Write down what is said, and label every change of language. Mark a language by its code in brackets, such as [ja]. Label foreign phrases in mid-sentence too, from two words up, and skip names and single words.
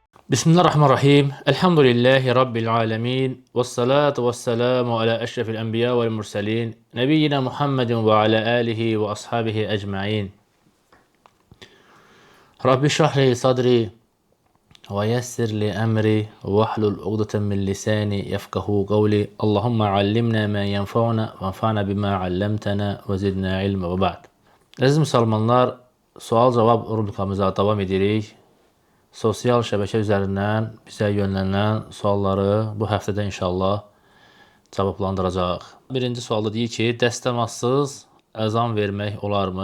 [ar] بسم الله الرحمن الرحيم الحمد لله رب العالمين. والصلاة والسلام على أشرف الأنبياء والمرسلين. نبينا محمد وعلى آله وأصحابه أجمعين. رب اشرح لي صدري ويسر لي أمري واحلل عقدة من لساني يفقهوا قولي. اللهم علمنا ما ينفعنا وانفعنا بما علمتنا وزدنا علما وبعد. [az] Əziz müsəlmanlar, sual-cavab rubrikamıza davam edirik. Sosial şəbəkə üzərindən bizə yönlənilən sualları bu həftədə inşallah cavablandıracaq. Birinci sualda deyir ki, dəstəmazsız əzan vermək olarmı?